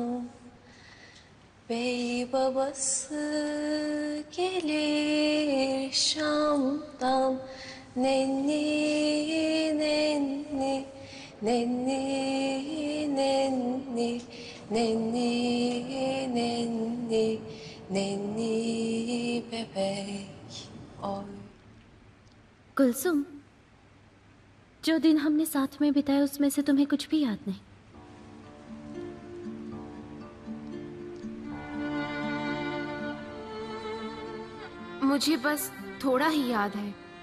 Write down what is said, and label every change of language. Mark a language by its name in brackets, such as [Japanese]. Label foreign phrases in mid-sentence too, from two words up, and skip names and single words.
[Turkish] Bey babası gelir Şam'dan. Nenni nenni nenni nenni nenni nenni nenni bebek oy. [Hindi] कुलसुम, जो दिन हमने साथ में बिताए उसमें से तुम्हें कुछ भी याद नहीं? मुझे बस थोड़ा ही याद है।